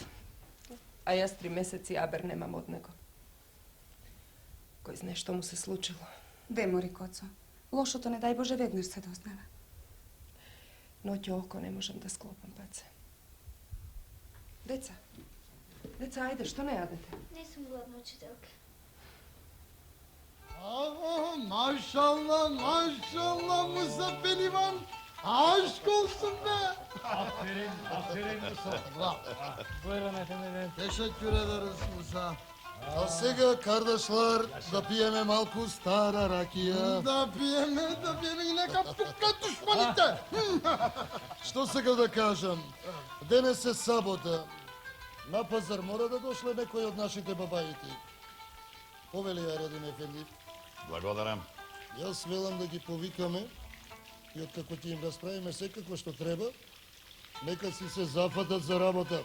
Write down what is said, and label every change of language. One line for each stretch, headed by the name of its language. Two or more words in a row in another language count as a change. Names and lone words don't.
Macedonian: А јас 3 месеци абер немам од него. Кој знае што му се случило? Де, Мори Коцо? Лошото не дај Боже веднаш се дознава. Ноќе око не можам да склопам, паце. Деца, ајде, што не јадете? Не сум гладна, учителка.
Turkish: Maşallah Muzaffer İvan. Aşk olsun be. Aferin Musa. Buyurun efendim. Teşekkür ederiz
Macedonian: Musa. A сега, kardeşler, да пиеме малку стара ракија. Да пиеме и нека пука душманите. Što сега да кажам? Денес е сабота. На пазар мора да дошле некој од нашите бабајки. Повели ја Радин Ефенди. Благодарам. Јас велам да ги повикаме и откако ќе им расправиме секако што треба, нека си се зафатат за работа.